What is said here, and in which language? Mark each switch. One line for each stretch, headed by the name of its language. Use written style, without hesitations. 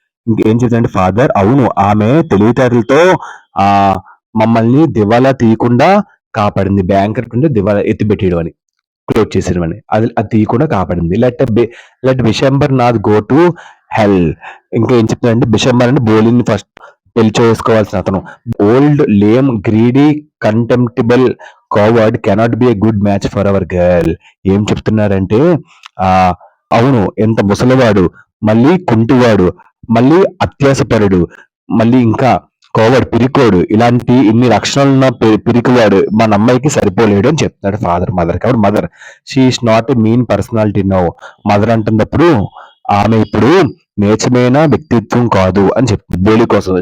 Telugu: ఇంకేం చెప్తుందంటే ఫాదర్, అవును, ఆమె తెలివితేటలతో మమ్మల్ని దివాలా తీయకుండా కాపాడింది. బ్యాంక్రప్ట్ అంటే దివాలా ఎత్తిపెట్టేయడం అని, క్లోజ్ చేసేయడం అని. అది తీయకుండా కాపాడింది.
English: Let Bishambar Nath go to hell.
Telugu: ఇంకా ఏం చెప్తుందంటే, బిషంబర్ అంటే బోలిని ఫస్ట్ పెళ్లి చేసుకోవాల్సిన అతను.
English: Old, lame, greedy, contemptible coward cannot be a good match for our girl.
Telugu: ఏం చెప్తున్నారంటే, అవును, ఎంత ముసలివాడు, మళ్ళీ కుంటివాడు, మళ్ళీ అత్యాసపరుడు, మళ్ళీ ఇంకా కోవడ్, పిరికోడు, ఇలాంటి ఇన్ని లక్షణాలున్న పిరికివాడు మన అమ్మాయికి సరిపోలేడు అని చెప్తున్నాడు ఫాదర్ మదర్. కాబట్టి mother,
English: She is not a mean personality now.
Telugu: Mother అంటున్నప్పుడు ఆమె ఇప్పుడు నీచమైన వ్యక్తిత్వం కాదు అని చెప్తుంది బోలి కోసం.